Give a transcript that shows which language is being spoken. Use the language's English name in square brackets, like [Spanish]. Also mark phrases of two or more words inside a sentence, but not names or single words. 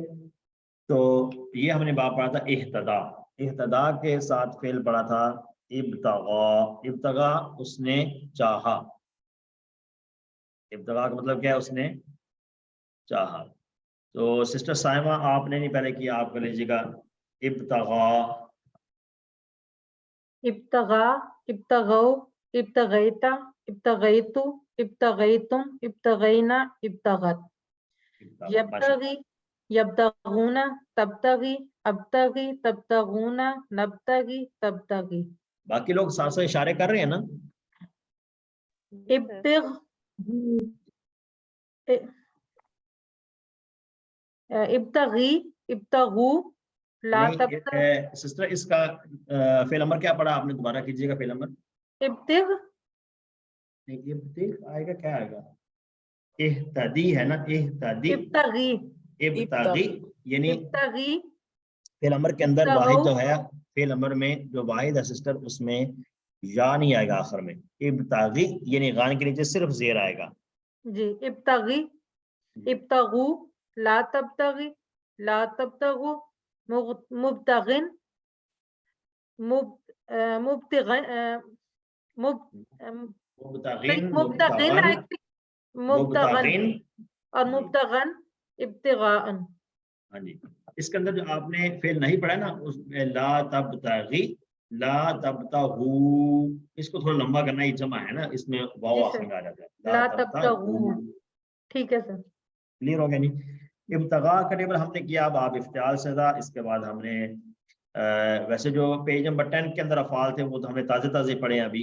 [Hindi] तो ये हमने बाब पढ़ा था इह्तदा। इह्तदा के साथ फेल पढ़ा था इब्तगा। इब्तगा उसने चाहा। इब्तगा का मतलब क्या है? उसने चाहा। तो सिस्टर साइमा आपने नहीं पहले किया, आप कर लीजिएगा। इब्तगा, [Arabic] ابتغى، ابتغوا، ابتغيتَ، ابتغيتُ، ابتغيتم، ابتغينا، ابتغت. يبتغي، يبتغون، تبتغي، أبتغي، تبتغون، نبتغي، تبتغي. [Hindi] बाकी लोग साथ साथ इशारे कर रहे हैं ना? [Arabic] ابتغِ، ابتغي، ابتغوا، لا تبتغِ. [Hindi] सिस्टर इसका फेल नंबर क्या पढ़ा आपने? दोबारा कीजिएगा फेल नंबर। इब्तिग, नहीं, इब्तिग आएगा, क्या आएगा? इह्तदी है ना, इह्तदी, इब्तगी, इब्तगी, यानी इब्तगी, फेल नंबर के अंदर वाहिद जो है, फेल नंबर में जो वाहिद है सिस्टर, उसमें या नहीं आएगा आखिर में, इब्तागी यानी गान के नीचे सिर्फ जेर आएगा। [Arabic] जी ابتغي، ابتغوا، لا تبتغي، لا تبتغوا، مبتغٍ، مبتغٍ, मुब्तगिन, مبتغٍ، مبتغًى और [Hindi] जी। [Arabic] مبتغًى ابتغاءً. [Hindi] हाँ जी, इसके अंदर जो आपने फेल नहीं पढ़ा ना, उसमें [Arabic] لا تبتغي، لا تبتغوا, [Hindi] इसको थोड़ा लंबा करना ही जमा है ना, इसमें वाव जी आखिर सर, में आ जाता है, [Arabic] لا تبتغوا, [Hindi] ठीक है सर। क्लियर हो गया नहीं। इब्तगा का टेबल हमने किया, अब आप इफ्तियाल से था। इसके बाद हमने वैसे जो पेज नंबर 10 के अंदर अफाल थे वो तो हमने ताज़े ताज़े पढ़े हैं अभी।